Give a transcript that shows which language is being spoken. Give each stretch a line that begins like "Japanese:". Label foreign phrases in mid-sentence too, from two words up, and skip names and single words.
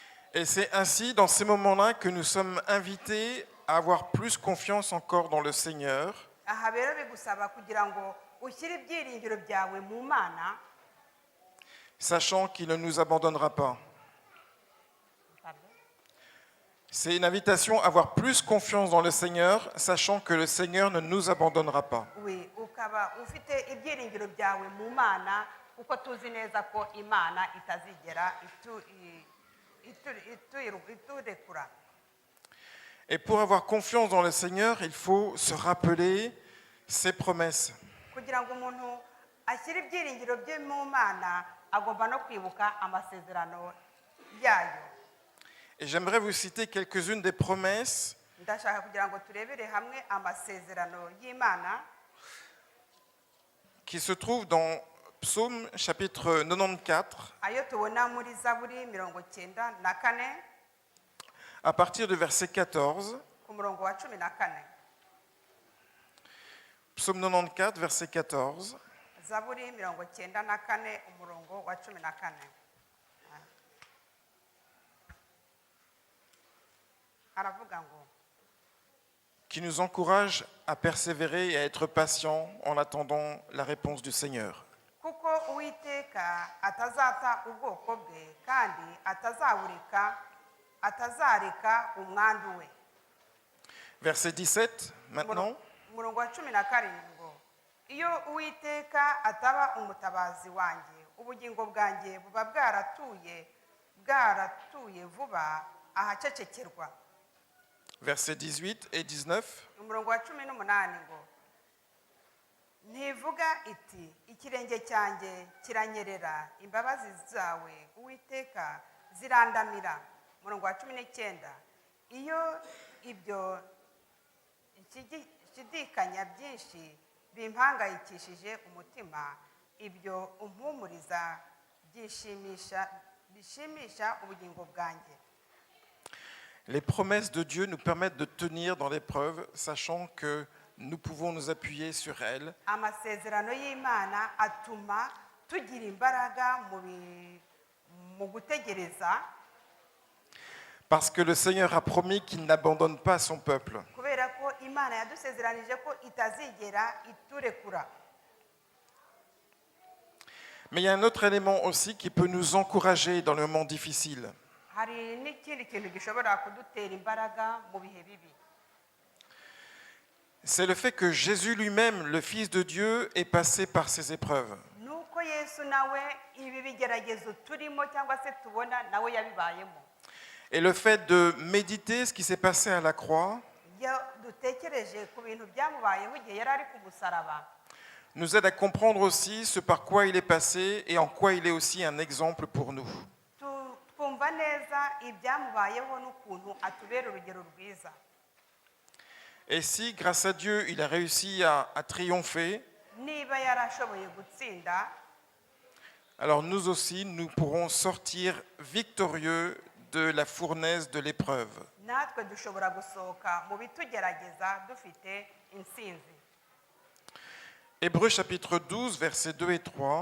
French: Et c'est ainsi, dans ces moments-là, que nous sommes invités à avoir plus confiance encore dans le Seigneur,
Kinyarwanda: aha rero bigusaba kugira ngo ushyire ibyiringiro byawe mu mana
French: sachant qu'il ne nous abandonnera pas. C'est une invitation à avoir plus confiance dans le Seigneur, sachant que le Seigneur ne nous abandonnera pas.
Kinyarwanda: we ukaba ufite ibyiringiro byawe mu mana kuko tuzi neza ko imana itazigera iturekura.
French: Et pour avoir confiance dans le Seigneur, il faut se rappeler ses promesses.
Kinyarwanda: kugira ngo umuntu ashyire ibyiringiro bye mu mana agomba no kwibuka amasezerano yayo.
French: Et j'aimerais vous citer quelques-unes des promesses
Kinyarwanda: ndashaka kugira ngo turebere hamwe amasezerano y'imana
French: qui se trouvent dans Psaume chapitre 94,
Kinyarwanda: ayo tubona muri zaburi 94
French: à partir du verset 14.
Kinyarwanda: ku murongo wa 14.
French: Psaume 94, verset 14.
Kinyarwanda: zaburi 94 umurongo wa 14. aravuga ngo
French: Qui nous encourage à persévérer et à être patients en attendant la réponse du Seigneur.
Kinyarwanda: kuko uwiteka atazata ubwoko bwe kandi atazareka umwandu we.
French: Verset 17, maintenant.
Kinyarwanda: umurongo wa 17 ngo iyo uwiteka ataba umutabazi wanjye ubugingo bwanjye buba bwaratuye vuba ahacecekerwa.
French: Versets 18 et 19.
Kinyarwanda: umurongo wa 18 ngo ntivuga iti ikirenge cyanjye kiranyerera imbabazi zawe uwiteka zirandamira. umurongo wa 19 iyo ibyo shidikanya byinshi bimpangayikishije umutima ibyo umpumuriza bishimisha ubugingo bwanjye.
French: Les promesses de Dieu nous permettent de tenir dans l'épreuve, sachant que nous pouvons nous appuyer sur elles.
Kinyarwanda: amasezerano y'imana atuma tugira imbaraga mu gutegereza
French: Parce que le Seigneur a promis qu'il n'abandonne pas son peuple.
Kinyarwanda: kubera ko imana yadusezeranije ko itazigera iturekura.
French: Mais il y a un autre élément aussi qui peut nous encourager dans le moment difficile.
Kinyarwanda: hari n'ikindi kintu gishobora kudutera imbaraga mu bihe bibi.
French: C'est le fait que Jésus lui-même, le Fils de Dieu, est passé par ces épreuves.
Kinyarwanda: nuko yesu nawe ibi bigeragezo turimo cyangwa se tubona nawe yabibayemo.
French: Et le fait de méditer ce qui s'est passé à la croix
Kinyarwanda: iyo dutekereje ku bintu byamubayeho igihe yari ari ku musaraba
French: nous aide à comprendre aussi ce par quoi il est passé et en quoi il est aussi un exemple pour nous.
Kinyarwanda: twumva neza ibyamubayeho n'ukuntu atubera urugero rwiza.
French: Et si, grâce à Dieu, il a réussi à triompher,
Kinyarwanda: niba yarashoboye gutsinda
French: alors nous aussi, nous pourrons sortir victorieux de la fournaise de l'épreuve.
Kinyarwanda: natwe dushobora gusohoka mu bitugerageza dufite intsinzi.
French: Hébreux chapitre 12, versets 2 et 3.